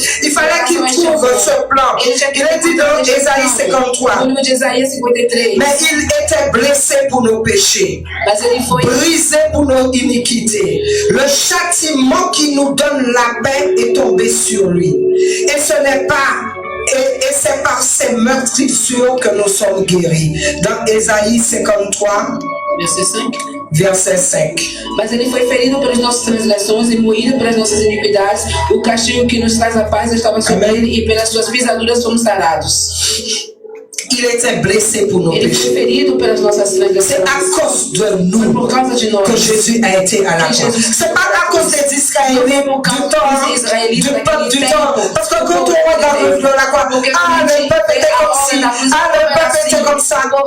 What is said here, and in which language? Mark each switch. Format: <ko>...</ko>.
<fr>Il fallait qu'il trouve ce plan. Il est dit dans Ésaïe 53, mais il était blessé pour nos péchés, brisé pour nos iniquités. Le châtiment qui nous donne la paix est tombé sur lui. Et ce n'est pas, et c'est par ces meurtrissures que nous sommes guéris. Dans Ésaïe 53, verset 5.</fr> <pt>Mas ele foi ferido pelas nossas transgressões e moído pelas nossas iniquidades. O castigo que nos traz a paz estava sobre ele e pelas suas pisaduras fomos sarados.</pt> <fr>Il était blessé pour nos péchés. C'est à cause de nous que Jésus a été à la croix. C'est pas à cause des Israélites du peuple du temps. Parce que quand on regarde la croix, le peuple était comme ci, le peuple était comme ça.</fr>